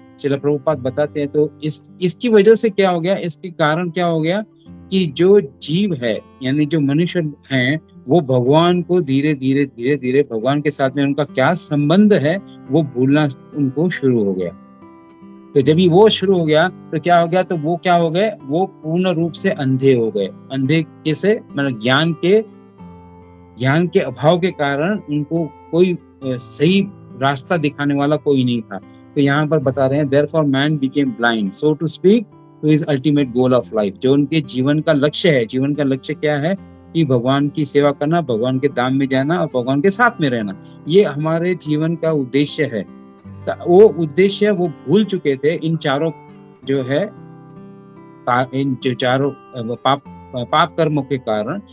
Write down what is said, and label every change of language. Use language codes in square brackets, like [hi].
[hi] श्रील प्रभुपाद बताते हैं तो इसकी वजह से क्या हो गया, इसके कारण क्या हो गया कि जो जीव है यानी जो मनुष्य हैं वो भगवान को धीरे धीरे भगवान के साथ में उनका क्या संबंध है वो भूलना उनको शुरू हो गया। तो जब ही वो शुरू हो गया तो क्या हो गया, तो वो क्या हो गए, वो पूर्ण रूप से अंधे हो गए। अंधे कैसे, मतलब ज्ञान के अभाव के कारण उनको कोई सही रास्ता दिखाने वाला कोई नहीं था। तो यहाँ पर बता रहे हैं [en] therefore man became blind so to speak to his ultimate goal of life। [hi] जो उनके जीवन का लक्ष्य है, जीवन का लक्ष्य क्या है कि भगवान की सेवा करना, भगवान के धाम में जाना और भगवान के साथ में रहना, ये हमारे जीवन का उद्देश्य है। वो उद्देश्य वो भूल चुके थे इन चारों जो है इन जो चारों पाप कर्मों के कारण।